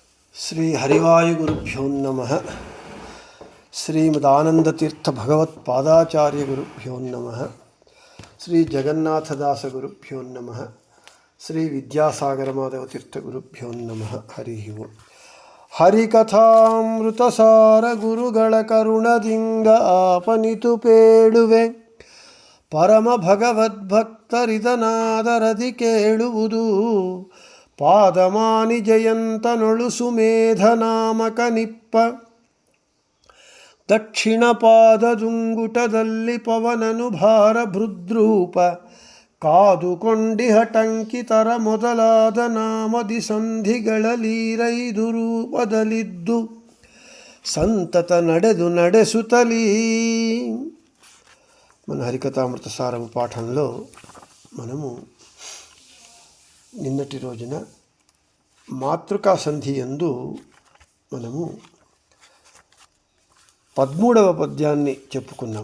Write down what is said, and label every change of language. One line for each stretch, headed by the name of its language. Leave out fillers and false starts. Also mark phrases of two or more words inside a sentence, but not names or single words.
Sanskrit: శ్రీ హరివాయుగురుభ్యో నమః. శ్రీమదానందతీర్థ భగవత్పాదాచార్యగురుభ్యో నమః. శ్రీ జగన్నాథదాసగురుభ్యో నమః. శ్రీ విద్యాసాగరమాధవతీర్థగురుభ్యో నమః. హరి ఓం.
Kannada: ಹರಿಕಥಾಮೃತಸಾರ ಗುರುಗಳ ಕರುಣದಿಂದ ಆಪನಿತು ಪೇಳುವೆ, ಪರಮ ಭಗವದ್ಭಕ್ತರಿದನಾದರದಿ ಕೇಳುವುದು. ಪಾದಮಾನಿ ಜಯಂತನೊಳು ಸುಮೇಧ ನಾಮಕ ನಿಪ್ಪ, ದಕ್ಷಿಣ ಪಾದದುಂಗುಟದಲ್ಲಿ ಪವನನು ಭಾರ ಭೃದ್ರೂಪ, ಕಾದುಕೊಂಡಿಹ ಟಂಕಿತರ ಮೊದಲಾದ ನಾಮದಿ ಸಂಧಿಗಳಲೀರೈದು ರೂಪದಲ್ಲಿದ್ದು ಸಂತತ ನಡೆಸುತ್ತಲೀ.
Telugu: మన హరికథామృత సారము పాఠంలో మనము నిన్నటి రోజున మాతృకా సంధి యందు మనము 13వ పద్యాన్ని చెప్పుకున్నాం.